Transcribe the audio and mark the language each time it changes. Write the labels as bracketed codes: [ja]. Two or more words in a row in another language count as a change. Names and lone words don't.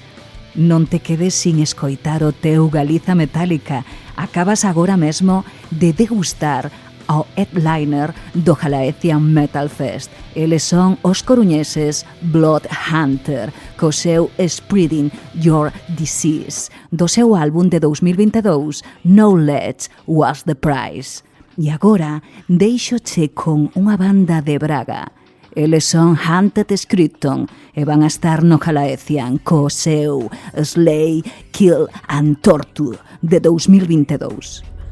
[gl] Non te quedes sin escoitar o teu Galiza Metálica. Acabas agora mesmo de degustar ao headliner do Galaecian Metal Fest. Eles son os coruñeses Blood Hunter, co seu Spreading Your Disease, do seu álbum de 2022, Knowledge Was the Price. E agora deixoche con unha banda de Braga. Eles son Hunted Scripton e van a estar no Galaecian co seu Slay, Kill and Torture de 2022.